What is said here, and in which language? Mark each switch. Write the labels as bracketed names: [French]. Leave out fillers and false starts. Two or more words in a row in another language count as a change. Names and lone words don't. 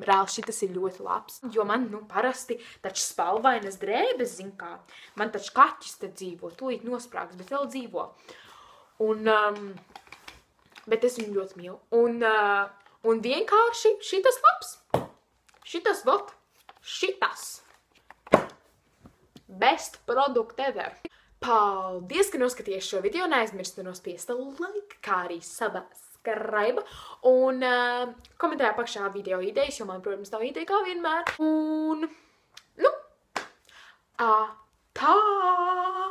[Latvian] Reāli šitas ir ļoti labs, jo man, parasti taču spalvainas drēbes, zin kā. Man taču kaķis te dzīvo, tūlīt nosprāgs, bet vēl dzīvo. Un, bet es viņu ļoti mīlu. Un vienkārši šitas labs. Šitas, [English] best product ever. [Latvian] Paldies, ka noskatījāties šo video. Neaizmirstiet nospiest like, kā arī subscribe. Un komentējiet apakšā video idejas, jo man, protams, nav ideja kā vienmēr. Un, tā!